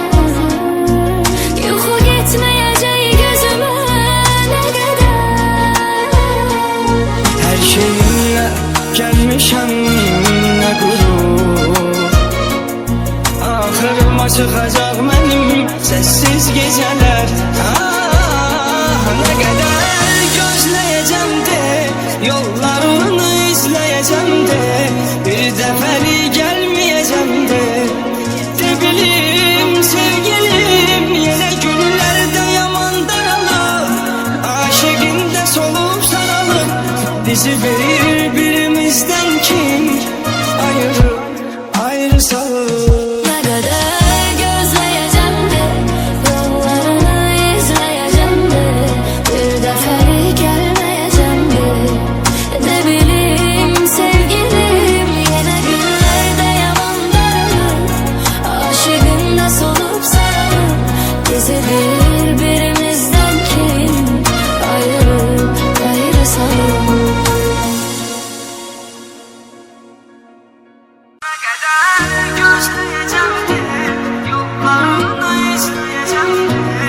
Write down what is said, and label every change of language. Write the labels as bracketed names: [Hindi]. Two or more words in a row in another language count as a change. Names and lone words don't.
[Azerbaijani] Yuxu getməyəcək gözümə nə qədər. [Turkish] Her şeyimle gelmişem ne gurur. Ahırıma çıkacak benim sessiz geceler. Ne kadar gözleyeceğim de yollarını izleyeceğim de. Bir defeli gelmeyeceğim de. De bileyim sevgilim. Yine günlerde yaman daralır. Aşığında solup saralım. Bizi birbirimizden kim ayırıp ayrı salır. [Azerbaijani] Nə qədər gözləyəcəm də, yollarını izləyəcəm də. Bir dəfəli gəlməyəcəm də. Nə bilim sevgilim, yenə günlərdə yaman daralır. Aşığında solup saralım. Bizi birbirimizdən kim ayırıp ayrı salır. [Turkish] Ne kadar gözleyeceğim de yollarını izleyeceğim de.